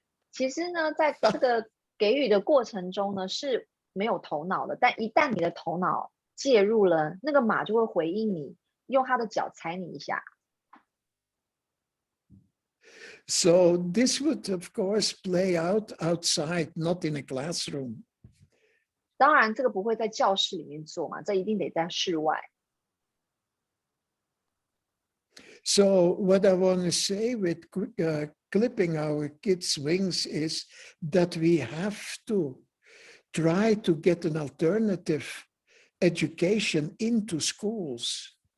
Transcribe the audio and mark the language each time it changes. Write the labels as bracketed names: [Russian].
[Chinese] 其实呢，在这个给予的过程中呢，是没有头脑的，但一旦你的头脑介入了，那个马就会回应你，用它的脚踩你一下。 [English] So this would, of course, play out outside, not in a classroom. [Chinese] 当然，这个不会在教室里面做嘛，这一定得在室外。 [English] So what I want to say with clipping our kids' wings is that we have to try to get an alternative education into schools.